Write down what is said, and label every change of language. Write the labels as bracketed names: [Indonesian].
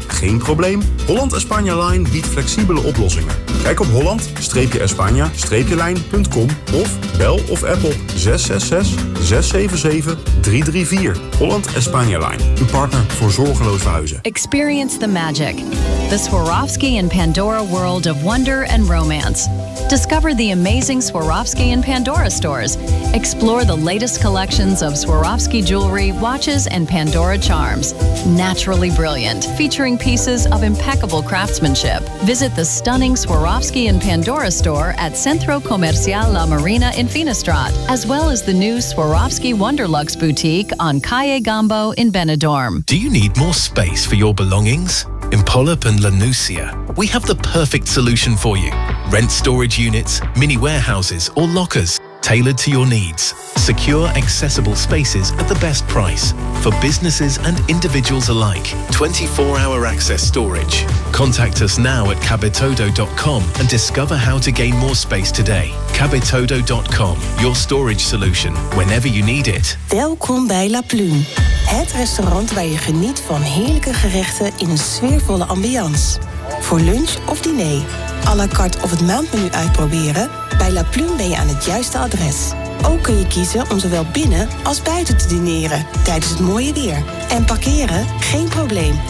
[Dutch] Geen probleem. Holland España Line biedt flexibele oplossingen. Kijk op holland-espana-line.com of bel of app op 666-677-334. Holland España Line, uw partner voor zorgeloos verhuizen. [English] Experience the magic. The Swarovski and Pandora world of wonder and romance. Discover the amazing Swarovski and Pandora stores. Explore the latest collections of Swarovski jewelry, watches, and Pandora charms. Naturally brilliant, featuring pieces of impeccable craftsmanship. Visit the stunning Swarovski and Pandora store at Centro Comercial La Marina in Finistrat, as well as the new Swarovski Wonderlux boutique on Calle Gambo in Benidorm. Do you need more space for your belongings? In Polyp and La Nucia, we have the perfect solution for you. Rent storage units, mini warehouses or lockers, tailored to your needs. Secure, accessible spaces at the best price. For businesses and individuals alike, 24-hour access storage. Contact us now at cabetodo.com and discover how to gain more space today. cabetodo.com, your storage solution, whenever you need it. [Dutch] Welkom bij La Plume. Het restaurant waar je geniet van heerlijke gerechten in een sfeervolle ambiance. Voor lunch of diner. À la carte of het maandmenu uitproberen? Bij La Plume ben je aan het juiste adres. Ook kun je kiezen om zowel binnen als buiten te dineren tijdens het mooie weer. En parkeren? Geen probleem.